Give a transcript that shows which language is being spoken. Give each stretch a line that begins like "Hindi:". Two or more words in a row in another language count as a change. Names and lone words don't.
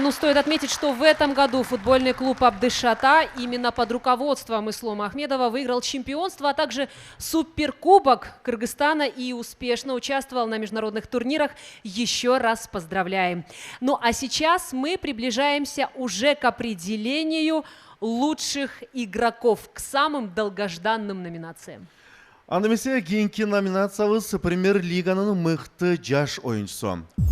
Russian: Ну, стоит отметить, что в этом году футбольный клуб Абдышата именно под руководством Ислома Ахмедова выиграл чемпионство, а также суперкубок Кыргызстана и успешно участвовал на международных турнирах. Еще раз поздравляем. Ну, а сейчас мы приближаемся уже к определению лучших игроков, к самым долгожданным номинациям.
Kyrgyz: Анда эмесе кийинки номинациябыз Премьер-лиганын мыкты жаш оюнчусу.